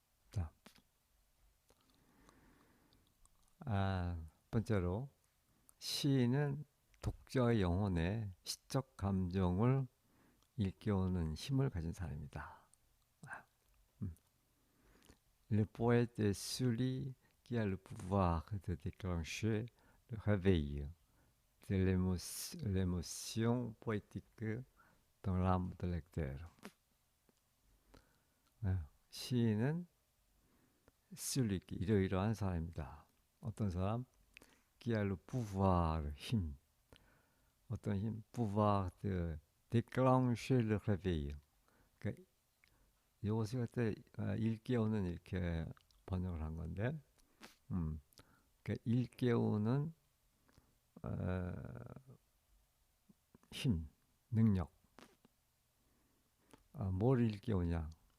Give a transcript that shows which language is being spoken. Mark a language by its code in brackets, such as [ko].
[ko] 자, 번째로 시인은 독자의 영혼에 시적 감정을 일깨우는 힘을 가진 사람이다. 음. [fr] Le poète est celui qui a le pouvoir de déclencher le réveil de l'émotion poétique dans l'âme du lecteur. [ko] 시인은 celui, 이러이러한 사람이다. 어떤 사람? [fr] Qui a le pouvoir, [ko] 힘. 어떤 힘? [fr] pouvoir de déclencher le réveil. [ko] 그러니까 이것을 갖다 일깨우는 이렇게 번역을 한 건데, 그러니까 일깨우는 어, 힘, 능력. 뭘 일깨우냐?